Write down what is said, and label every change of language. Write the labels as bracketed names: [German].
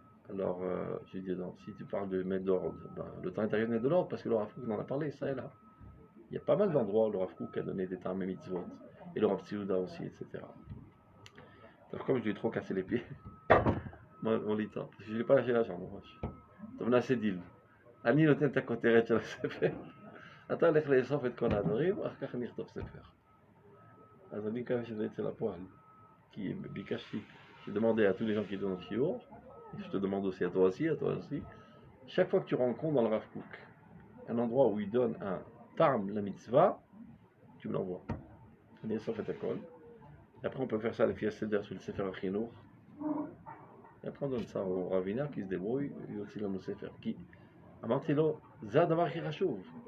[French] Alors, j'ai dit, non, si tu parles de mettre de l'ordre, le temps est arrivé de mettre de l'ordre, parce que le Rav Kook en a parlé, ça et là. Il y a pas mal d'endroits où le Rav Kook a donné des termes mitzvot, et le Rav Tzouda aussi, etc. Alors, comme je lui ai trop cassé les pieds, moi, on lit ça, parce que je n'ai pas lâché la jambe, moi. Je suis assez d'île. [Hebrew] אני נותן את הכותרת של הספר, אתה הולך לאסוף את כל הדברים, אחר כך אני אכתוב ספר. אז אני מקווה שזה יצא לפועל, כי ביקשתי, [French] j'ai demandé à tous les gens qui donnent le shiur, et je te demande aussi à toi aussi, chaque fois que tu rencontres dans le Rav Kook un endroit où il donne un tarm, la mitzvah, tu me l'envoies. [Hebrew] אני אסוף את הכל. [French] Et après on peut faire ça à la fiesta seder sur le sefer Achinour. Et après on donne ça au Rav Wiener qui se débrouille, et aussi dans le sefer. [Hebrew] אמרתי לו, זה הדבר הכי חשוב.